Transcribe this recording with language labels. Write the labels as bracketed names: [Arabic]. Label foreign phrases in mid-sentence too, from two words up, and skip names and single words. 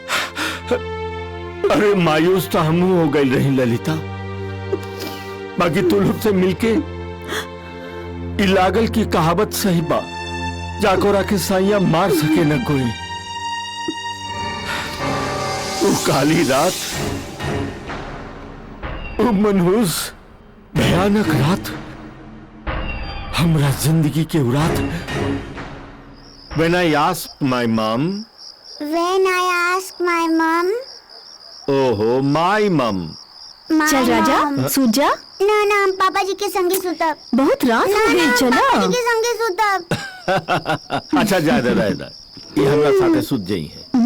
[Bhojpuri] अरे मायूस तो हम हो गई रही ललिता, बाकी तू लोग से मिलके लागल की कहावत सही बा, जाकोरा के साइया मार सके न कोई। वो काली रात, वो मनहूस भयानक रात हमरा जिंदगी के उरात। [English] When I asked my mom, Oho my mom. [Bhojpuri] चल राजा सूत जा। ना ना हम पापा जी के संगे सुतब। बहुत रात हो गई, चला पापा जी के संगे सुतब। अच्छा जा दे, ये हमरा साथे सुत जाई है।